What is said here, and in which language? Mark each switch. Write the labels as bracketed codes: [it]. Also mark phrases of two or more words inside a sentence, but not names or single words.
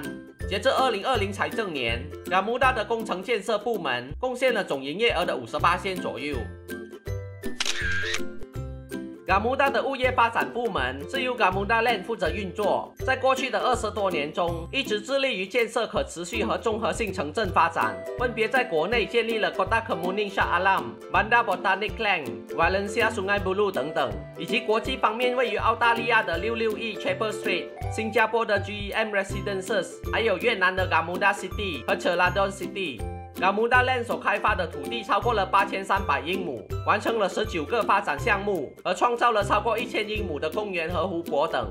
[zh] 截至2020财政年， Gamuda 的工程建设部门贡献了总营业额的58%左右。Gamuda 的物业发展部门是由 Gamuda Land 负责运作，在过去的20多年中，一直致力于建设可持续和综合性城镇发展，分别在国内建立了 Kota Kemuning Shah Alam、Bandar Botanic Klang、Valencia Sungai Buloh 等等，以及国际方面位于澳大利亚的661 Chapel Street、新加坡的 GEM Residences， 还有越南的 Gamuda City 和 Chelladon City。Gamuda Land 所开发的土地超过了8300英亩，完成了19个发展项目，而创造了超过1000英亩的公园和湖泊等。